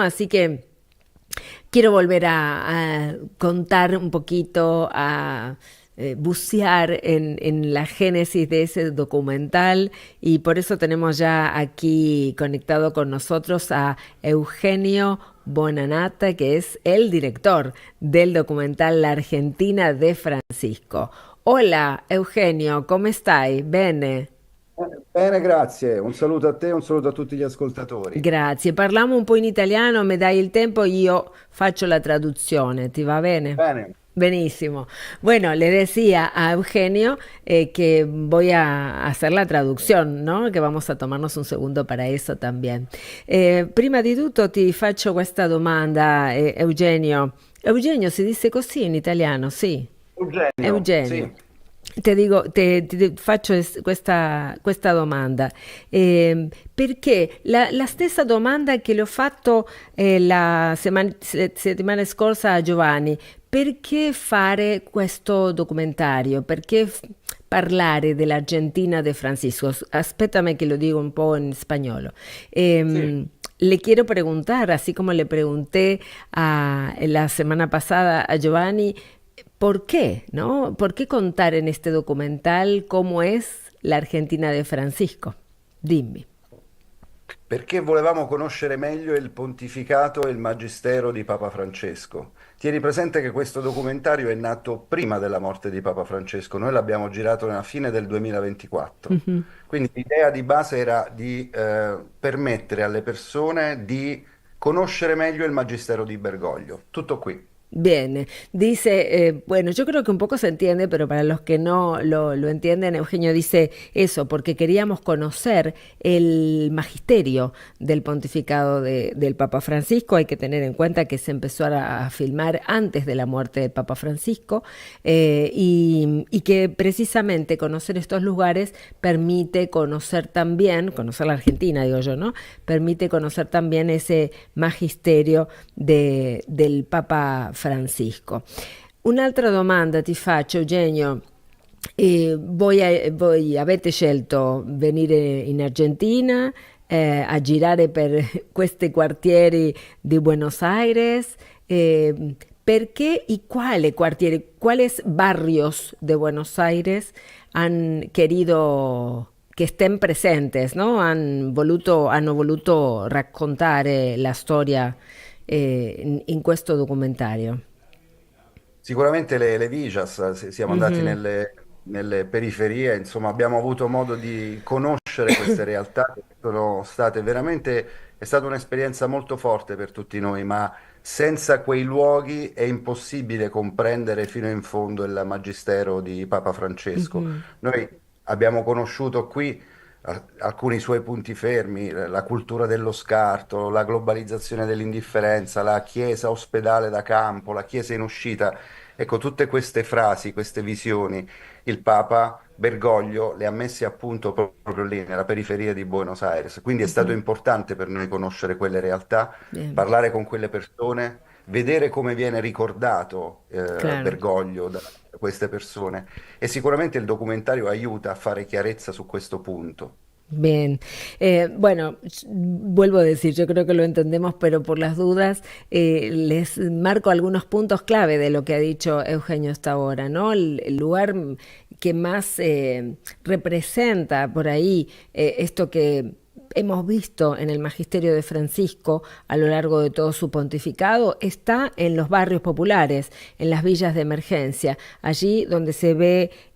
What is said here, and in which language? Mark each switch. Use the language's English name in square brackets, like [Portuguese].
[Spanish] Así que quiero volver a contar un poquito, a bucear en la génesis de ese documental, y por eso tenemos ya aquí conectado con nosotros a Eugenio Bonanata, que es el director del documental La Argentina de Francisco. Hola [Italian] Eugenio, come stai? Bene? Bene, grazie. Un saluto a te e un saluto a tutti gli ascoltatori. Grazie. Parliamo un po' in italiano, me dai il tempo, io faccio la traduzione, ¿ti va bene? Bene. [Spanish] Buenísimo. Bueno, le decía a Eugenio que voy a hacer la traducción, ¿no? Que vamos a tomarnos un segundo para eso también. [Italian] Prima di tutto ti faccio questa domanda, Eugenio. Eugenio si dice così in italiano, sì. Eugenio, Eugenio. sì. Ti dico, ti faccio questa domanda, perché la stessa domanda che le ho fatto la settimana scorsa a Giovanni: perché fare questo documentario? Perché parlare dell'Argentina de Francisco? Aspettami che [Spanish] lo digo [Italian] un po' in spagnolo. Sì. [Spanish] Le quiero preguntar, así como le pregunté la semana pasada a Giovanni, ¿por qué, no? ¿Por qué contar en este documental cómo es la Argentina de Francisco? [Italian] Dimmi. Perché volevamo conoscere meglio il pontificato e il magistero di Papa Francesco. Tieni presente che questo documentario è nato prima della morte di Papa Francesco, noi l'abbiamo girato nella fine del 2024. Ujú. Quindi l'idea di base era di permettere alle persone di conoscere meglio il magistero di Bergoglio. Tutto qui. [Spanish] Bien, dice, bueno, yo creo que un poco se entiende, pero para los que no lo entienden, Eugenio dice eso, porque queríamos conocer el magisterio del pontificado del Papa Francisco. Hay que tener en cuenta que se empezó a filmar antes de la muerte del Papa Francisco, y que precisamente conocer estos lugares permite conocer también, conocer la Argentina, digo yo, ¿no? Permite conocer también ese magisterio del Papa Francisco. [Italian] Un'altra domanda ti faccio, Eugenio. Voi avete scelto venire in Argentina a girare per questi quartieri di Buenos Aires. ¿Perché [Spanish] y cuáles [Italian] quartieri, [Spanish] cuáles barrios de Buenos Aires han querido [Italian] che [Spanish] estén presentes, no? [Italian] Hanno voluto raccontare la storia in questo documentario. Sicuramente le Vijas, siamo andati Mhm. nelle periferie, insomma abbiamo avuto modo di conoscere queste realtà che sono state veramente, è stata un'esperienza molto forte per tutti noi, ma senza quei luoghi è impossibile comprendere fino in fondo il magistero di Papa Francesco. Mhm. Noi abbiamo conosciuto qui alcuni suoi punti fermi, la cultura dello scarto, la globalizzazione dell'indifferenza, la chiesa ospedale da campo, la chiesa in uscita. Ecco, tutte queste frasi, queste visioni, il Papa Bergoglio le ha messe a punto proprio lì, nella periferia di Buenos Aires. Quindi è stato Ujú. importante per noi conoscere quelle realtà, [Spanish] Bien, [Italian] parlare con quelle persone, vedere come viene ricordato [Spanish] claro. [Italian] Bergoglio da queste persone. E sicuramente il documentario aiuta a fare chiarezza su questo punto. [Spanish] Bien, bueno, vuelvo a decir, yo creo que lo entendemos, pero por las dudas les marco algunos puntos clave de lo que ha dicho Eugenio hasta ahora, ¿no? El lugar que más representa por ahí esto que hemos visto en el magisterio de Francisco a lo largo de todo su pontificado está en los barrios populares, en las villas de emergencia, allí donde se ve